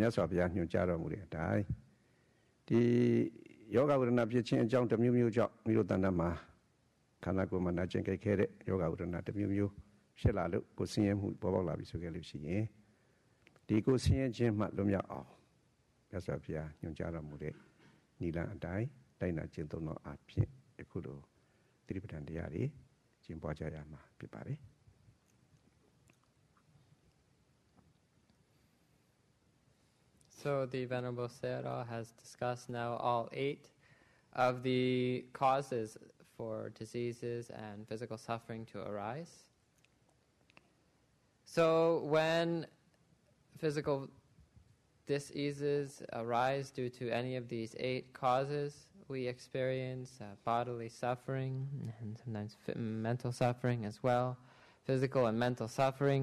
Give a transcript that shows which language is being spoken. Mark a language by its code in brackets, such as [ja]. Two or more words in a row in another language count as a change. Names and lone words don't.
[my] တ်စွာဘုရားညွှန်ကြားတော်မူတဲ့အတိုင်းဒီယောဂဝေဒနာဖြစ်ခြင်းအကြောင်းတစ်မျိုးမျိုးကြောင့်မိတို့တဏ္ဍာမှာခန္ဓာကိုယ်မှာနာကျင်ကြိုက်ခဲ့တဲ့ယောဂဝေဒနာတစ်မျိုးမျိုးဖြစ်လာလို့ကိုယ်ဆင်းရဲမှုပေါ်ပေါက်လာပြီဆိုခဲ့လို့ရှိရင်ဒီကိုယ်ဆင်းရဲခြင်းမှလွတ်မြောက်အောင်မြတ်စွာဘုရားညွှန်ကြားတော်မူတဲ့နိလန်းအတိုင်းတိုင်းနာကျင့်သုံးတော်အဖြစ်အခုလိုသတိပဋ္ဌာန်တရားတွေကျင့်ပွားကြရမှာဖြစ်ပါတယ် [en] So the Venerable Sayadaw has discussed now all 8 of the causes for diseases and physical suffering to arise. So when physical diseases arise due to any of these 8 causes, we experience bodily suffering and sometimes mental suffering as well, physical and mental suffering.